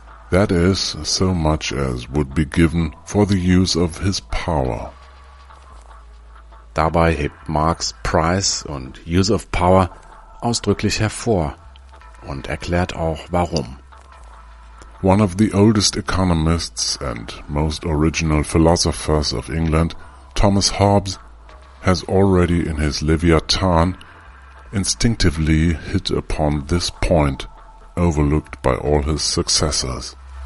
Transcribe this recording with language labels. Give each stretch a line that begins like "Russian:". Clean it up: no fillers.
English: That is, so much as would be given for the use of his power."
German: Dabei hebt Marx Price und Use of Power ausdrücklich hervor und erklärt auch warum.
English: "One of the oldest economists and most original philosophers of England, Thomas Hobbes, has already in his Leviathan instinctively hit upon this point, overlooked by all his successors."